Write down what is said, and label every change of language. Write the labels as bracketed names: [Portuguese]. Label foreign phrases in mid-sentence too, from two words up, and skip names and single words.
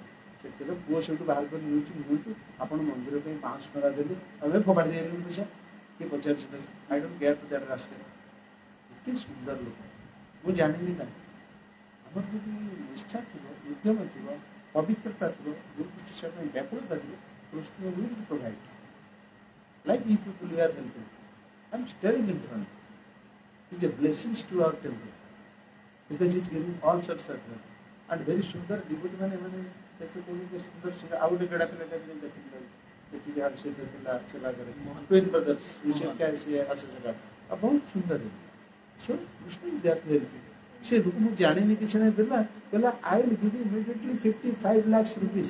[Odia] ସେଠି ପୁଅ ସେଇଠୁ ବାହାର କରି ନେଉଛି ନିଅନ୍ତୁ ଆପଣ ମନ୍ଦିର ପାଇଁ 500 ଟଙ୍କା ଦେଲେ ଆମେ ଫୋପାଡ଼ି ଦେଇଗଲୁ ପଇସା। କିଏ ପଚାରୁଛି ତାକୁ [English] I don't care to that rascal. [Odia] ଏତେ ସୁନ୍ଦର ଲୋକ ମୁଁ ଜାଣିନି ତାଙ୍କୁ। ଆମର ଯଦି ନିଷ୍ଠା ଥିବ ଉଦ୍ୟମ ଥିବ ପବିତ୍ରତା ଥିବ ଗୁରୁକୃଷ୍ଣ ସେବା ପାଇଁ ବ୍ୟାକୁଳତା ଥିବ କୃଷ୍ଣ [English] will provide like you people are helping. I'm staring in front. It's a blessings to our temple because he's giving all sorts of help and very [Odia] ସୁନ୍ଦର devotee ମାନେ ଦେଖି କହୁଛନ୍ତି ସୁନ୍ଦର ସେ ଆଉ ଗୋଟେ ଗେଡ଼ା ପିଲାଟା ବି ଦେଖିଥିଲେ ଦେଖିକି ଆର ସହିତ ଥିଲା ସେବା କରେ [English] twin brothers [Odia] ସେ ଆସେ ସେବା ଆଉ ବହୁତ ସୁନ୍ଦର। [English] So Krishna is there to help. [Odia] ସେ ମୁଁ ଜାଣିନି କିଛି ନାହିଁ ଦେଲା କହିଲା [English] I will give you immediately 55 lakhs rupees.